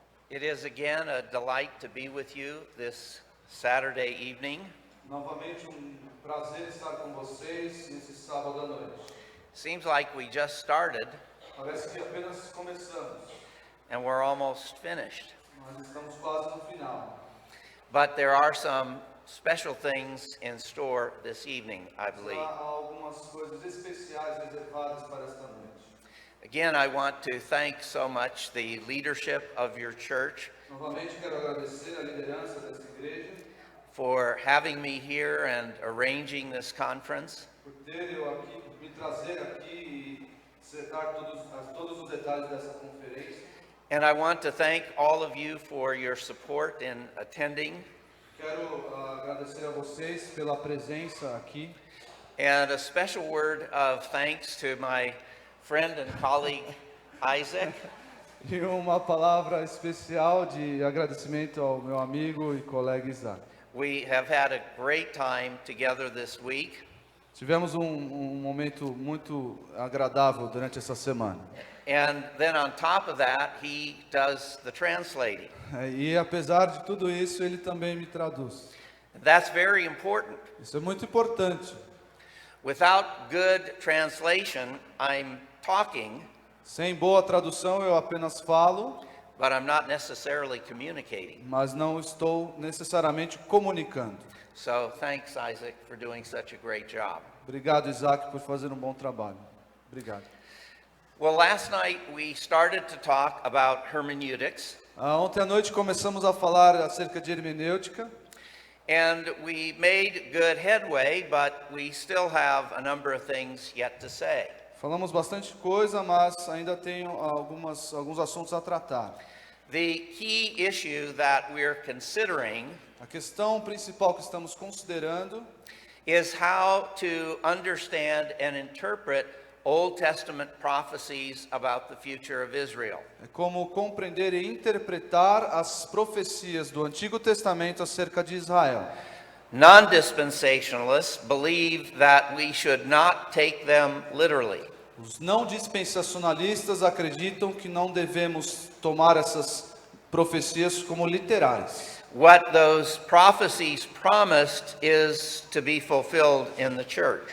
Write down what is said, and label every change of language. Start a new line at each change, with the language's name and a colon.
English: It is again a delight to be with you this Saturday evening.
Portuguese: Novamente prazer estar com vocês nesse sábado à noite.
English: Seems like we just started
Portuguese: Parece que apenas começamos,
English: and we're almost finished.
Portuguese: mas estamos quase no final.
English: But there are some special things in store this evening, I believe.
Portuguese: Há algumas coisas especiais reservadas para esta noite.
English: Again, I want to thank so much the leadership of your church
Portuguese: Novamente quero agradecer a liderança desta igreja
English: for having me here and arranging this conference.
Portuguese: por me trazer aqui e setar todos os detalhes dessa conferência.
English: And I want to thank all of you for your support in attending.
Portuguese: Quero agradecer a vocês pela presença aqui.
English: And a special word of thanks to my friend and colleague Isaac.
Portuguese: E uma palavra especial de agradecimento ao meu amigo e colega Isaac.
English: We have had a great time together this week.
Portuguese: Tivemos um momento muito agradável durante essa semana.
English: And then on top of that, he does the translating.
Portuguese: E apesar de tudo isso, ele também me traduz.
English: That's very important.
Portuguese: Isso é muito importante.
English: Without good translation, I'm talking,
Portuguese: Sem boa tradução, eu apenas falo,
English: but I'm not necessarily communicating.
Portuguese: mas não estou necessariamente comunicando.
English: So thanks, Isaac, for doing such a great job.
Portuguese: Obrigado, Isaac, por fazer um bom trabalho. Obrigado.
English: Well, last night we started to talk about hermeneutics,
Portuguese: Ontem à noite começamos a falar acerca de hermenêutica.
English: and we made good headway, but we still have a number of things yet to say.
Portuguese: Falamos bastante coisa, mas ainda tenho alguns assuntos a tratar.
English: The key issue that we're considering
Portuguese: A questão principal que estamos considerando
English: is how to understand and interpret Old Testament prophecies about the future of Israel.
Portuguese: é como compreender e interpretar as profecias do Antigo Testamento acerca de Israel.
English: Non-dispensationalists believe that we should not take them literally.
Portuguese: Os não dispensacionalistas acreditam que não devemos tomar essas profecias como literais.
English: What those prophecies promised is to be fulfilled in the church.